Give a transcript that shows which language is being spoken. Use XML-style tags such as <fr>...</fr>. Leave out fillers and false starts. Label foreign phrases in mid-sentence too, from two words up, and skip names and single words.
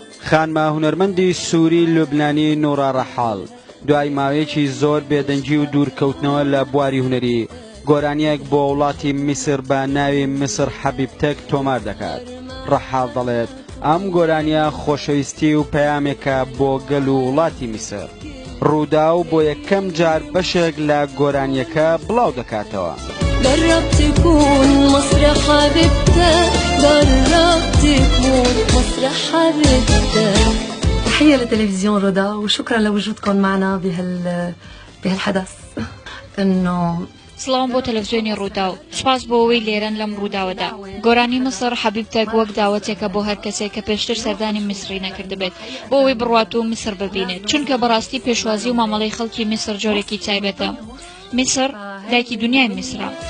<ckb>خانمە هونەرمەندی سووری لوبنانی نورا ڕەحال دوای ماوەیەکی زۆر بێدەنگی و دوورکەوتنەوە لە بواری هونەری گۆرانیەک بۆ وڵاتی میسر بە ناوی میسر حەبیبتەک تۆمار دەکات. ڕەحال دەڵێت ئەم گۆرانیە خۆشەویستی و پەیامێکە بۆ گەل و وڵاتی میسر. ڕوودا و بۆ یەکەم جار بەشێک لە گۆرانیەکە بڵاو دەکاتەوە.</ckb> <ar>جرب تكون مصر حبيبتك جرب تكون مصر حبيبتك. تحية لتلفزيون رودا وشكرا لوجودكم معنا بهالحدث. انه</ar> <ckb>سلام بۆ تەلەڤیزیۆنی ڕوودا و سپاس بۆ ئەوەی لێرەن لەم ڕووداوەدا. گۆرانی مسر حەبیبتەک وەک داوەتێکە بۆ هەر کەسێک کە پێشتر سەردانی میسری نەکردبێت بۆ ئەوەی بڕوات و میسر ببینێت، چونکە بەڕاستی پێشوازی و مامەڵەی خەڵکی میسر جۆرێکی تایبەتە. میسر دایکی دنیای میسرە.</ckb>